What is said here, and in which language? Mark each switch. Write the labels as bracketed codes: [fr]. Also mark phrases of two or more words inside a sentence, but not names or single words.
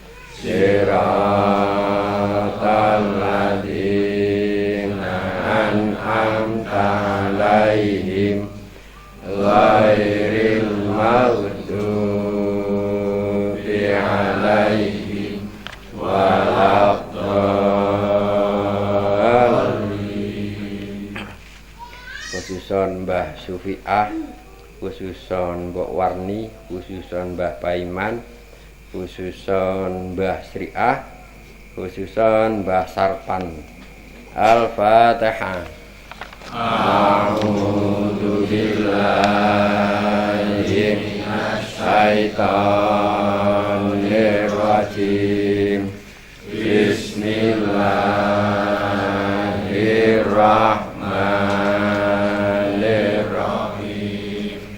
[ar] صراط الذين أنعمت عليهم غير المغضوب عليهم ولا الضالين. [jv] Khususon Mbah Sufi'ah, khususon Mbok Warni, khususon Mbah Paiman, khususon Mbah Sriah, khususon Mbah Sarpan. [ar] Al-Fatihah. أعوذ بالله من الشيطان الرجيم. بسم الله الرحمن الرحيم.